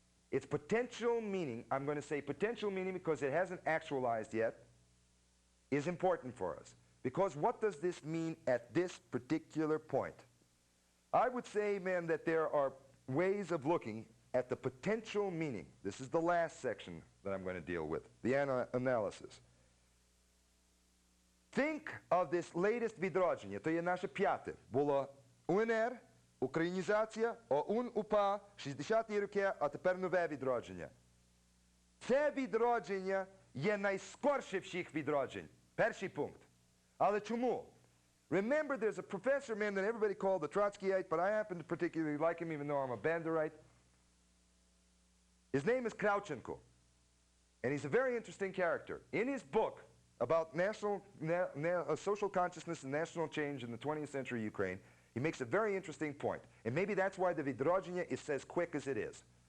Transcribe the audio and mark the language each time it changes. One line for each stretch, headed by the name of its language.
English: Its potential meaning, I'm going to say potential meaning because it hasn't actualized yet, is important for us. Because what does this mean at this particular point? I would say, man, that there are ways of looking at the potential meaning. This is the last section that I'm going to deal with, the analysis. Think of this latest
Ukrainian: відродження, то є наше п'яте. Було УНР, українізація, ОУН, УПА, 60-ті роки, а тепер нове відродження. Це відродження є найскорше всіх відроджень. Перший пункт. Але чому?
English: Remember, there's a professor, man, that everybody called the Trotskyite, but I happen to particularly like him even though I'm a Banderite. His name is Kravchenko, and he's a very interesting character. In his book about social consciousness and national change in the 20th century Ukraine, he makes a very interesting point, and maybe that's why the Vidrodzhenia is as quick as it is.